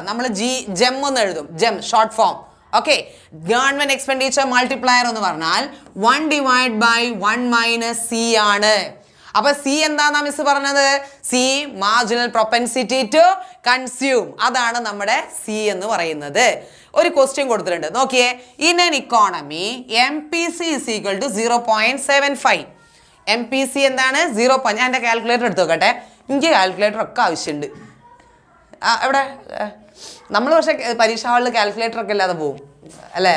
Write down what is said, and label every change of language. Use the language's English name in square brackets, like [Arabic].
[Malayalam] നമ്മൾ ജെം എന്ന് എഴുതും, gem short form. Okay, government expenditure multiplier എന്ന് പറഞ്ഞാൽ 1 ഡിവൈഡ് ബൈ 1 മൈനസ് സി ആണ്. അപ്പൊ സി എന്താന്നാ മിസ് പറഞ്ഞത്? C marginal propensity to consume. അതാണ് നമ്മുടെ സി എന്ന് പറയുന്നത്. ഒരു ക്വസ്റ്റ്യൻ കൊടുത്തിട്ടുണ്ട്, നോക്കിയേ. [English] In an economy MPC is equal to 0.75. [Malayalam] MPC എന്താണ്? 0. ഞാൻ എൻ്റെ കാൽക്കുലേറ്റർ എടുത്ത് നോക്കട്ടെ, എനിക്ക് കാൽക്കുലേറ്റർ ഒക്കെ ആവശ്യമുണ്ട്. എവിടെ നമ്മൾ പക്ഷേ പരീക്ഷാ ഹാളിൽ കാൽക്കുലേറ്റർ ഒക്കെ ഇല്ലാതെ പോവും അല്ലേ?